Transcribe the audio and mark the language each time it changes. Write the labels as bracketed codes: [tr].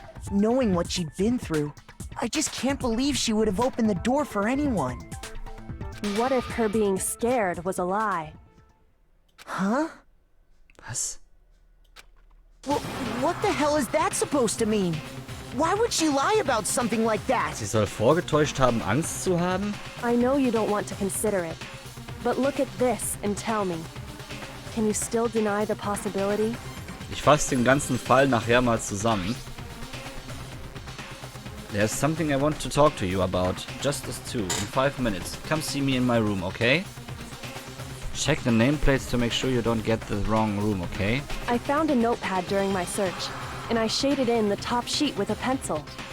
[en] Knowing what she'd been through, I just can't believe she would have opened the door for anyone. What if her being scared was a lie? Huh? [de] Was? [en] Well, what the hell is that supposed to mean? Why would she lie about something like that? [de] Sie soll vorgetäuscht haben, Angst zu haben? [en] I know you don't want to consider it, but look at this and tell me. Can you still deny the possibility? [de] Ich fasse den ganzen Fall nachher mal zusammen. [en] There's something I want to talk to you about. Just us two, in 5 minutes. Come see me in my room, okay? Check the nameplates to make sure you don't get the wrong room, okay? I found a notepad during my search, and I shaded in the top sheet with a pencil.